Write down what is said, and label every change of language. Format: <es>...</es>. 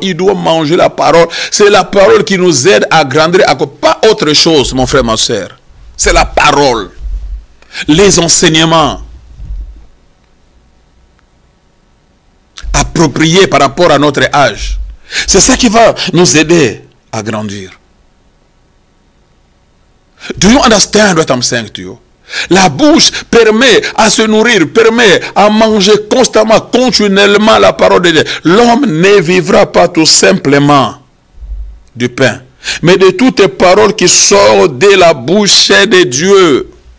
<fr>Il doit manger la parole. C'est la parole qui nous aide à grandir, pas autre chose, mon frère, ma soeur. C'est la parole. Les enseignements appropriés par rapport à notre âge. C'est ça qui va nous aider à grandir.</fr> <en>Do you understand what I'm saying to you?</en> <fr>La bouche permet à se nourrir, permet à manger constamment, continuellement la parole de Dieu. L'homme ne vivra pas tout simplement du pain, mais de toutes les paroles qui sortent de la bouche de Dieu.</fr>